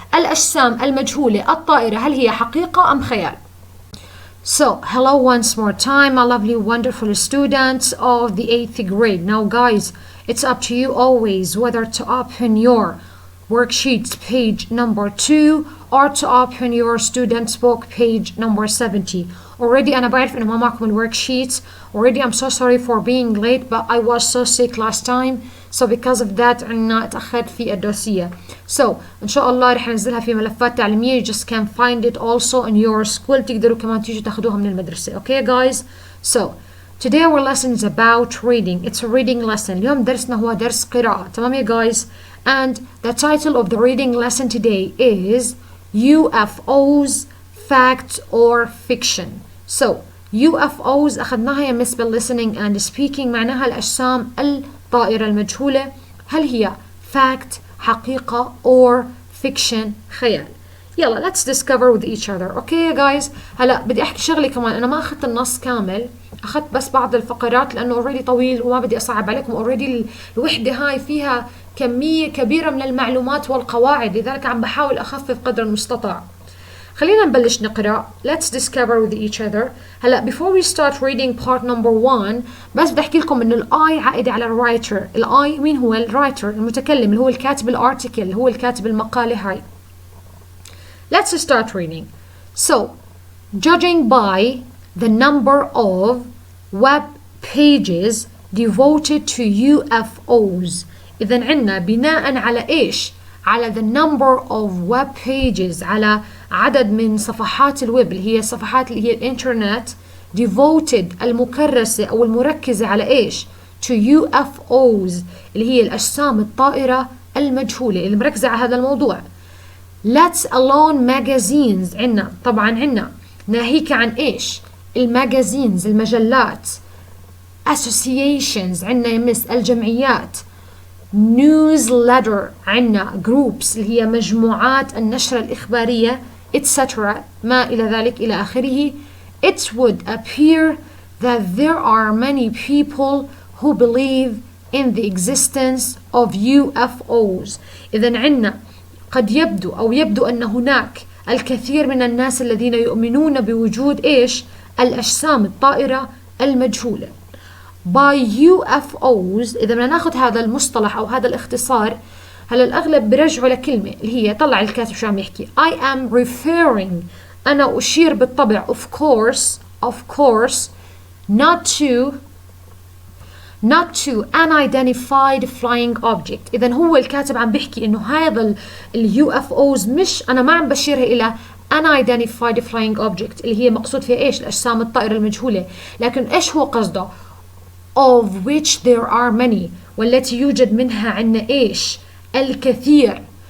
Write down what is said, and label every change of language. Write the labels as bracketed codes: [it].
[ar] الأجسام المجهولة الطائرة هل هي حقيقة أم خيال؟ [en] So, hello once more time, my lovely, wonderful students of the 8th grade. Now, guys, it's up to you always whether to open your worksheets page number 2 or to open your student's book page number 70. [ar] Already أنا بعرف إنه ما معكم الworksheets. [en] Already I'm so sorry for being late, but I was so sick last time. So because of that [ar] عنا اتأخرت في الدوسية. [en] So [ar] إن شاء الله رح ننزلها في ملفات تعليمية. [en] You just can find it also in your school. [ar] تقدروا كمان تيجوا تاخدوها من المدرسة. [en] Okay guys? So today our lesson is about reading. It's a reading lesson. [ar] اليوم درسنا هو درس قراءة. تمام يا guys? [en] And the title of the reading lesson today is UFOs, fact or fiction. [ar] So UFOs أخذناها يا miss بالlistening [en] and speaking. [ar] معناها الأجسام الطائرة المجهولة. هل هي [en] fact حقيقة or fiction خيال؟ يلا let's discover with each other. Okay guys. [ar] هلا بدي احكي شغله كمان. انا ما اخذت النص كامل، اخذت بس بعض الفقرات لانه اوريدي طويل وما بدي اصعب عليكم. اوريدي الوحده هاي فيها كميه كبيره من المعلومات والقواعد، لذلك عم بحاول اخفف قدر المستطاع. خلينا نبلش نقرا. [en] Let's discover with each other. [ar] هلا [en] before we start reading part number 1 [ar] بس بدي احكي لكم انه الاي عائده على الرايتر. الاي مين هو؟ الرايتر، المتكلم، اللي هو الكاتب الارتكل، اللي هو الكاتب المقاله هاي. [en] Let's start reading. So, judging by the number of web pages devoted to UFOs. [ar] إذن عنا بناء على إيش؟ على [en] the number of web pages، [ar] على عدد من صفحات الويب اللي هي صفحات اللي هي الإنترنت devoted المكرسة أو المركزة على إيش؟ to UFOs اللي هي الأجسام الطائرة المجهولة اللي مركزة على هذا الموضوع. [en] Let's alone magazines [ar] عنا طبعا عنا ناهيك عن ايش؟ الماجازينز المجلات. associations عنا يمس الجمعيات. newsletter عنا groups اللي هي مجموعات النشر الإخبارية etc. ما إلى ذلك إلى آخره. [en] It would appear that there are many people who believe in the existence of UFOs. [ar] إذن عنا قد يبدو أن هناك الكثير من الناس الذين يؤمنون بوجود إيش؟ الأجسام الطائرة المجهولة. by UFOs إذا بدنا ناخذ هذا المصطلح أو هذا الاختصار، هلا الأغلب برجعوا لكلمة اللي هي طلع الكاتب شو عم يحكي. [en] I am referring [ar] أنا أشير بالطبع [en] of course not to unidentified flying object. [ar] إذن هو الكاتب عم بيحكي إنه هذا ال UFOs مش، أنا ما عم بشيرها إلى [en] unidentified flying object [ar] اللي هي مقصود فيها إيش؟ الأجسام الطائرة المجهولة، لكن إيش هو قصده؟ [en] of which there are many، [ar] والتي يوجد منها عنا إيش؟ الكثير.